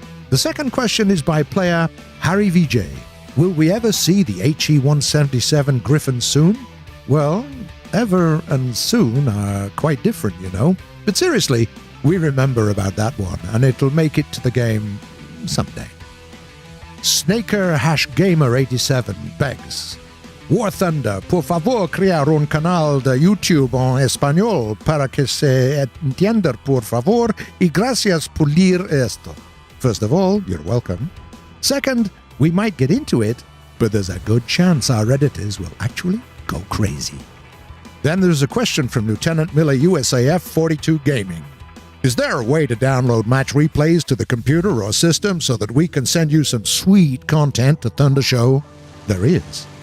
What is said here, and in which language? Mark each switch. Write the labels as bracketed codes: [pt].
[en] The second question is by player Harry VJ. Will we ever see the HE-177 Griffin soon? Well, ever and soon are quite different, you know. But seriously, we remember about that one, and it'll make it to the game someday. [es] Snaker #Gamer87 [en] begs: [es] War Thunder, por favor, crear un canal de YouTube en español para que se entienda, por favor, y gracias por leer esto. [en] First of all, you're welcome. Second, we might get into it, but there's a good chance our editors will actually go crazy. Then there's a question from Lieutenant Miller USAF 42 Gaming. Is there a way to download match replays to the computer or system so that we can send you some sweet content to Thunder Show? There is.